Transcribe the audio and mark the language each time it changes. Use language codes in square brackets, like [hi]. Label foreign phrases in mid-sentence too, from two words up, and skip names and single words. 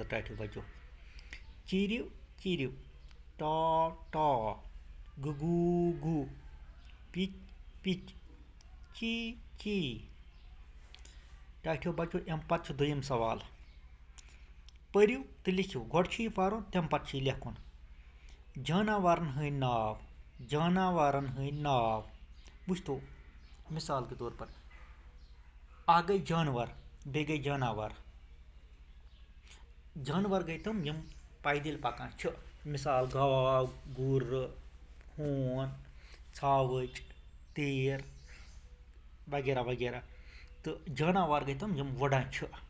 [ks] ٹاٹھیو بچو چِرِو چِرِو ٹا ٹا گوٗ گوٗ پِچ پِچ چی چی ٹاٹھیو بچو اَمہِ پتہٕ چھُ دوٚیِم سوال پٔرِو تہٕ لیکھِو گۄڈٕ چھُ یہِ پَرُن تَمہِ پتہٕ چھُ یہِ لیکھُن جاناوارن ہٕنٛدۍ ناو وٕچھتو [ur] مِثال کے طور پر [ks] اکھ گٔے جانور بیٚیہِ گٔے جاناوار جانور گٔے تِم یِم پیدٔلۍ پکان چھِ مِثال گاو گُرٕ ہوٗن ژھاوٕج تیٖر وغیرہ وغیرہ تہٕ جاناوار گٔے تِم یِم وٕڑان چھِ